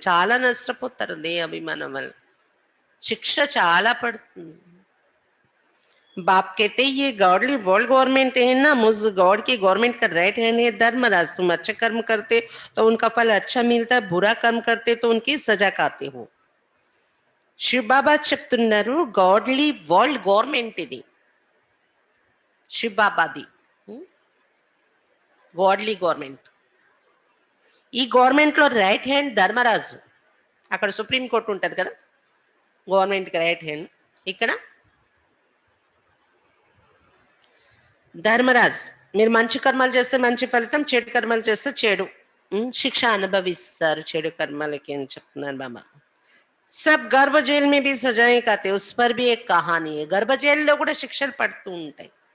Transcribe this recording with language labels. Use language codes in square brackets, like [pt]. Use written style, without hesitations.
[te] చాలా నష్టపోతారు దేహాభిమానం వల్ల. శిక్ష చాలా పడుతుంది. [hi] बाप कहते ये गॉडली वर्ल्ड गवर्नमेंट है ना, मुझ गॉड की गवर्नमेंट का राइट हैंड है धर्मराज. तुम अच्छे कर्म करते तो उनका फल अच्छा मिलता है, बुरा कर्म करते तो उनकी सजा खाते हो. [te] శివ బాబా చెప్తున్నారు గాడ్లీ వరల్డ్ గవర్నమెంట్ ఇది, శివ బాబాది గాడ్లీ గవర్నమెంట్. ఈ గవర్నమెంట్ లో రైట్ హ్యాండ్ ధర్మరాజు. అక్కడ సుప్రీం కోర్టు ఉంటది కదా, గవర్నమెంట్ కి రైట్ హ్యాండ్. ఇక్కడ ధర్మరాజ్. మీరు మంచి కర్మలు చేస్తే మంచి ఫలితం, చెడు కర్మలు చేస్తే చెడు శిక్ష అనుభవిస్తారు చెడు కర్మలకి అని చెప్తున్నారు బాబా. [hi] सब गर्भ जेल में भी सजाएं खाते, उस पर भी एक कहानी है. गर्भ जेल [te] లో కూడా శిక్షలు పడుతూ ఉంటాయి.